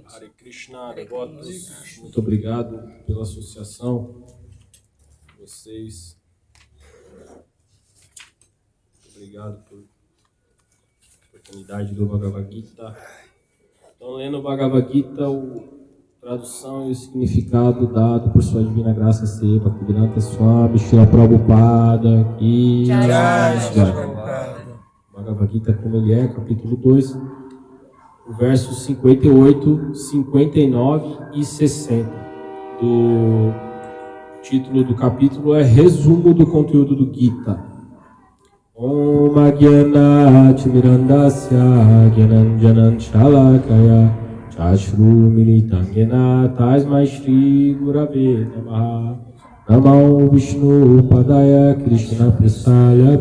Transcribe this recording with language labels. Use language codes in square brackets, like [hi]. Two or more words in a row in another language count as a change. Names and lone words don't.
[sa] हरे कृष्ण, [pt] devotos, muito obrigado pela associação de vocês. Obrigado por oportunidade do Bhagavad Gita. Então, lendo o Bhagavad Gita, a tradução e o significado dado por sua divina graça Seva Bhaktivedanta Swami Shila Prabhupada Ki Jai. Bhagavad Gita como ele é, capítulo 2, o verso 58, 59 e 60. O título do capítulo é Resumo do conteúdo do Gita. [sa] ॐ अज्ञान तिमिरान्धस्य ज्ञानाञ्जन शलाकया चक्षु मीलितं येन तस्मै श्री गुरवे नमः नमो विष्णु पादाय कृष्ण प्रसाय